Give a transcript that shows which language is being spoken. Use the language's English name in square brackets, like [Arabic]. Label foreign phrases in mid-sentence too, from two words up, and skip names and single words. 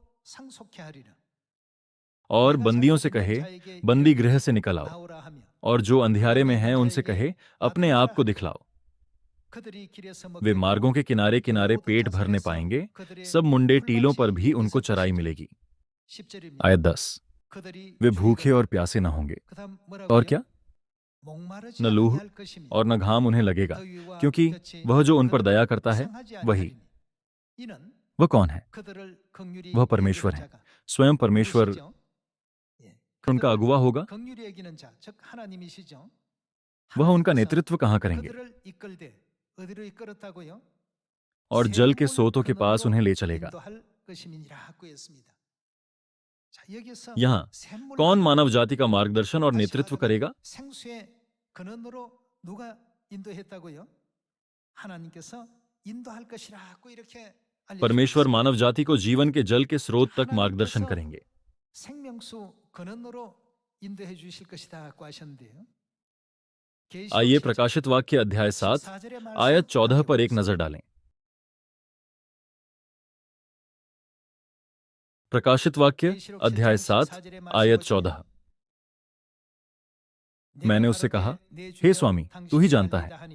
[Hindi] और बंदियों से कहे, बंदी गृह से निकल आओ, और जो अंधियारे में हैं उनसे कहे, अपने आप को दिखलाओ। वे मार्गों के किनारे किनारे पेट भरने पाएंगे, सब मुंडे टीलों पर भी उनको चराई मिलेगी। आयत 10। [Korean] 그들이 [Hindi] वे [Korean] 주의 [Hindi] भूखे [Korean] 거리에 [Hindi] और प्यासे न होंगे। [Korean] 그다음 [Hindi] और [Korean] 뭐라고요? [Hindi] क्या? [Korean] 목마르지 [Hindi] न लूह [Korean] 아니할 것이며 [Hindi] और न घाम उन्हें लगेगा, [Korean] 더위와 [Hindi] क्योंकि [Korean] 볕이 [Hindi] वह जो उन पर [Korean] 그들을 [Hindi] दया करता है [Korean] 상하지 [Hindi] वही। [Korean] 아니하리니 이는 [Hindi] वह कौन है? [Korean] 그들을 [Hindi] वह [Korean] 긍휼히 [Hindi] परमेश्वर [Korean] 여기는 [Hindi] है। [Korean] 자가 [Hindi] स्वयं परमेश्वर [Korean] 누구시죠? 예. [Hindi] उनका [Korean] 그들을 [Hindi] अगुवा होगा। [Korean] 긍휼히 여기는 자, 즉 하나님이시죠. [Hindi] वह उनका [Korean] 하나님께서 [Hindi] नेतृत्व कहाँ करेंगे? [Korean] 그들을 이끌되 어디로 이끌었다고요? [Hindi] और जल के [Korean] 샘물 [Hindi] सोतों के पास [Korean] 근원으로 [Hindi] उन्हें ले चलेगा। [Korean] 인도할 것임이니라고 했습니다. 자, 여기서 [Hindi] यहाँ [Korean] 샘물 [Hindi] कौन [Korean] 근원, [Hindi] मानव जाति का मार्गदर्शन और [Korean] 다시 [Hindi] नेतृत्व [Korean] 말하면 [Hindi] करेगा? [Korean] 생수의 근원으로 누가 인도했다고요? 하나님께서 인도할 것이라고 이렇게 알려주고 [Hindi] परमेश्वर [Korean] 있습니다. [Hindi] मानव जाति को जीवन के जल के स्रोत तक मार्गदर्शन करेंगे। [Korean] 생명수 근원으로 인도해 주실 것이다고 하셨는데요. [Hindi] आइए प्रकाशित वाक्य अध्याय 7 आयत 14 पर एक नजर डालें। प्रकाशित वाक्य अध्याय 7 आयत 14। मैंने उससे कहा, हे स्वामी, तू ही जानता है।